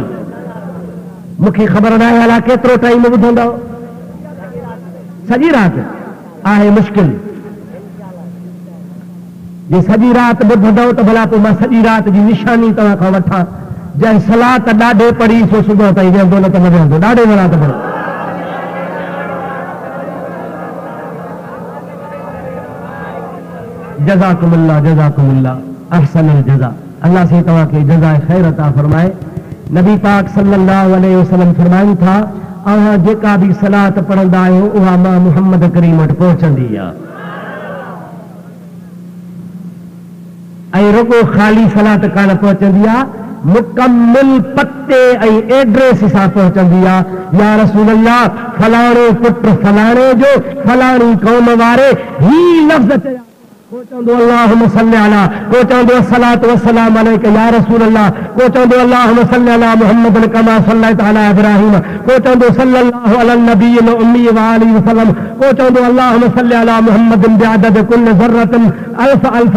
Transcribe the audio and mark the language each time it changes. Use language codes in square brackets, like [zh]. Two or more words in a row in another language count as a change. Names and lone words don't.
[sd] मूंखे ख़बर न आहे अलाए केतिरो टाइम ॿुधंदव। सॼी राति आहे मुश्किल। जे सॼी राति ॿुधंदव त भला पोइ मां सॼी राति जी निशानी तव्हां खां वठां। जंहिं सलात ॾाढे पढ़ी सो सुबुह ताईं वेहंदो, न त न वेहंदो। ॾाढे सलात पढ़ो। [ar] جزاكم الله جزاكم الله أحسن الجزاء. [sd] अल्लाह से तव्हां खे जज़ाए ख़ैर अता फरमाए। नबी पाक सल्लल्लाहु अलैहि वसल्लम फरमाइनि था, अव्हां जेका बि सलात पढ़ंदा आहियो उहा मां मुहम्मद करीम वटि पहुचंदी आहे। ऐं रुगो ख़ाली सलात कान पहुचंदी आहे, मुकम्मल पते ऐं एड्रेस सां पहुचंदी आहे। या रसूल अल्लाह फलाणे पुट फलाणे जो फलाणी क़ौम वारे ही लफ़्ज़ चया, को चवंदो [ar] اللهم صل على, [sd] को चवंदो [ar] الصلاة والسلام عليك يا رسول الله, [sd] को चवंदो [ar] اللهم صل على محمد كما صليت على إبراهيم, [sd] को चवंदो [ar] صلى الله على النبي الأمي وآله وسلم, [sd] को चवंदो [ar] اللهم صل على محمد بعدد كل ذرة ألف ألف